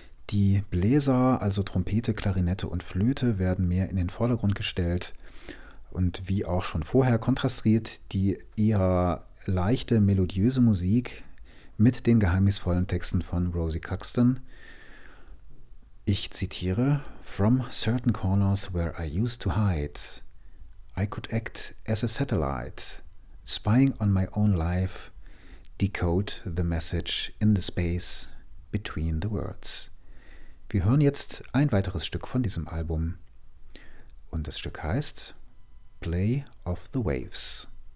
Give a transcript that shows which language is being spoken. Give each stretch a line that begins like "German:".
German: Die Bläser, also Trompete, Klarinette und Flöte, werden mehr in den Vordergrund gestellt. Und wie auch schon vorher kontrastiert die eher leichte, melodiöse Musik mit den geheimnisvollen Texten von Rosie Cuxton. Ich zitiere:
English: From certain corners where I used to hide, I could act as a satellite, spying on my own life, Decode the message in the space between the words.
German: Wir hören jetzt ein weiteres Stück von diesem Album. Und das Stück heißt Play of the Waves.